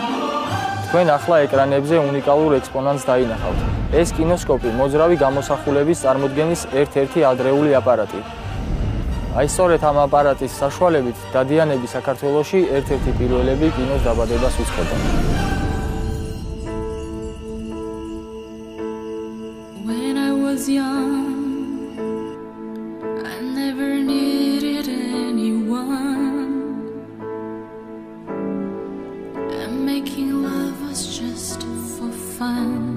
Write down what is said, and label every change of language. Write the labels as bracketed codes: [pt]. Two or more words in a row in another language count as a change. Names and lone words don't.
[ka] თქვენ ახლა ეკრანებზე უნიკალურ ექსპონატს დაინახავთ. ეს კინოსკოპი მოძრავი გამოსახულების წარმოდგენის ერთ-ერთი ადრეული აპარატი. აი სწორედ ამ აპარატის საშუალებით დადიანები საქართველოში ერთ-ერთი პირველები კინოს დაბადებას უწყობდა. [en] When I was young, I never needed anyone, and making love was just for fun.